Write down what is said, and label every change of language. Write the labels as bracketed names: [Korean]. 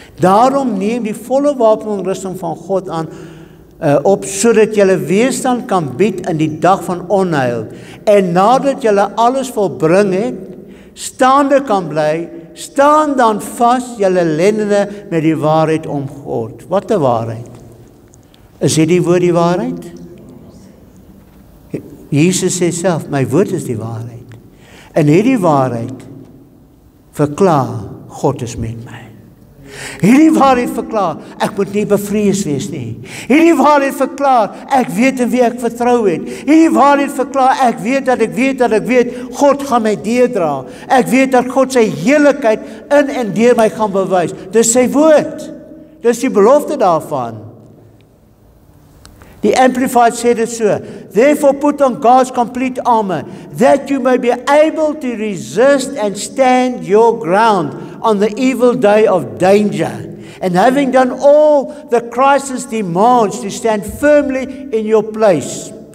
[Afrikaans] Daarom neem die volle wapenrusting van God aan op, sodat julle weerstand kan bied in die dag van onheil, en nadat julle alles volbring het, staande kan bly, staan dan vas julle lendene met die waarheid omgord. Wat 'n waarheid? Is dit die woord die waarheid? Jesus sê self, my woord is die waarheid. En hierdie waarheid verklaar, God is met my. Hierdie waarheid verklaar, ek moet nie bevrees wees nie. Hierdie waarheid verklaar, ek weet in wie ek vertrou het. Hierdie waarheid verklaar, ek weet, God gaan my deurdra. Ek weet dat God sy heiligheid in en deur my gaan bewys. Dis sy woord. Dis die belofte daarvan. [English] The Amplified said it so, therefore put on God's complete armor, that you may be able to resist and stand your ground on the evil day of danger, and having done all the crisis demands, to stand firmly in your place.